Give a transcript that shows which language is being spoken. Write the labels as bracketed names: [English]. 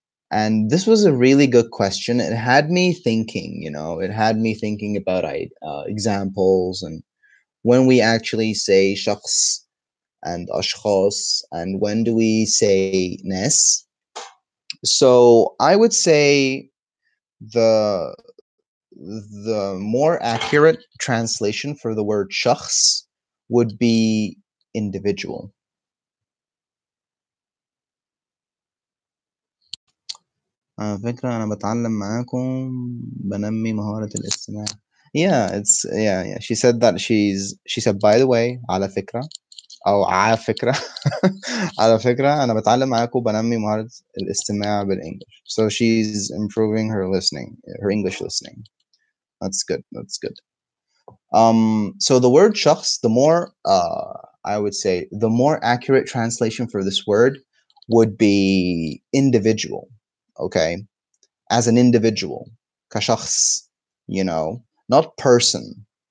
[English] And this was a really good question. It had me thinking, it had me thinking about examples and when we actually say shakhs and ashkhas and when do we say nes. So I would say the the more accurate translation for the word shakhs would be individual. [Arabic] على فكرة أنا بتعلم معاكم بنمي مهارة الاستماع. [English] Yeah. [Arabic] She said that she said by the way على فكرة أو على فكرة على فكرة أنا بتعلم معاكم بنمي مهارة الاستماع بالإنجلش. [English] So she's improving her listening, her English listening. That's good. That's good. So the word shakhs, the more I would say the more accurate translation for this word would be individual. Okay, as an individual, kashakhs, not person.